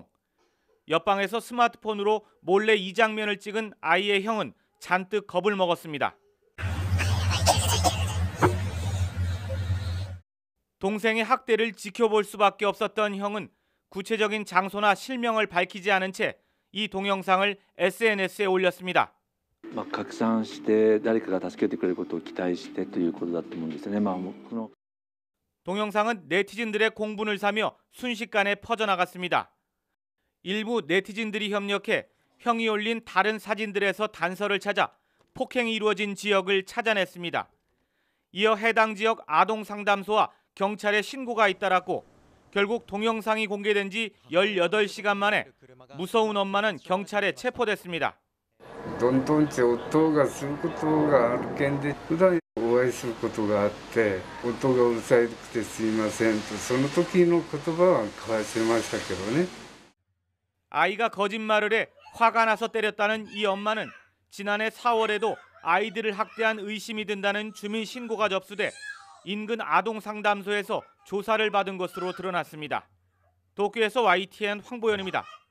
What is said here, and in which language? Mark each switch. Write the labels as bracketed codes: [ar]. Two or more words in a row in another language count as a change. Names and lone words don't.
[ko] 옆방에서 스마트폰으로 몰래 이 장면을 찍은 아이의 형은 잔뜩 겁을 먹었습니다. 동생의 학대를 지켜볼 수밖에 없었던 형은 구체적인 장소나 실명을 밝히지 않은 채 이 동영상을 SNS에 올렸습니다. [ja] 拡散して誰かが助けてくれることを期待してということだと思うんですね。この [ko] 동영상은 네티즌들의 공분을 사며 순식간에 퍼져나갔습니다. 일부 네티즌들이 협력해 형이 올린 다른 사진들에서 단서를 찾아 폭행이 이루어진 지역을 찾아냈습니다. 이어 해당 지역 아동상담소와 경찰에 신고가 잇따랐고 결국 동영상이 공개된 지 18시간 만에 무서운 엄마는 경찰에 체포됐습니다. [ja] どんどん夫がすることがあるけんで普段お会いすることがあって夫がうるさくてすいませんとその時の言葉は交わせましたけどね. [ko] 아이가 거짓말을 해 화가 나서 때렸다는 이 엄마는 지난해 4월에도 아이들을 학대한 의심이 든다는 주민 신고가 접수돼 인근 아동상담소에서 조사를 받은 것으로 드러났습니다. 도쿄에서 YTN 황보연입니다.